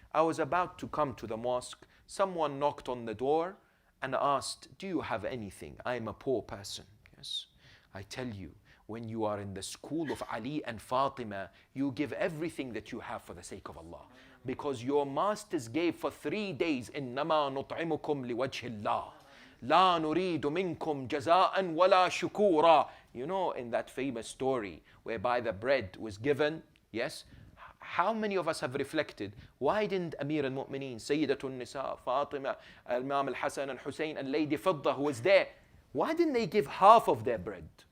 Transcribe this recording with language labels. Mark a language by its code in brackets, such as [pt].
[en] I was about to come to the mosque. Someone knocked on the door and asked, do you have anything? I am a poor person. Yes. I tell you, when you are in the school of Ali and Fatima, you give everything that you have for the sake of Allah. Because your masters gave for 3 days, [ar] إِنَّمَا نُطْعِمُكُمْ لِوَجْهِ اللَّهِ لا نريد منكم جزاء ولا شكورا. [en] You know, in that famous story whereby the bread was given, yes, how many of us have reflected, why didn't Amir al-Mu'mineen, Sayyidatul Nisa, Fatima, Imam al-Hasan al-Hussein, and Lady Fidda who was there, why didn't they give half of their bread?